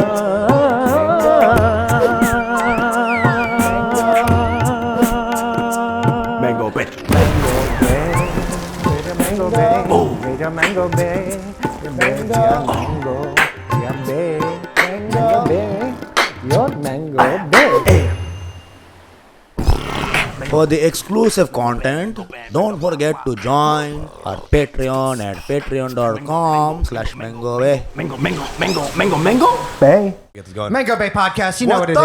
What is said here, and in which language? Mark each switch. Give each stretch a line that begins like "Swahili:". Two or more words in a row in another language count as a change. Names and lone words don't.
English: Mango Bay. Mango Bay, Mango Bay, Mango Bay, Mango Bay, your Mango Bay. For the exclusive content, don't forget to join our Patreon at patreon.com/MangoBay. Mango Bay. Get this going. Mango Bay Podcast, you know what it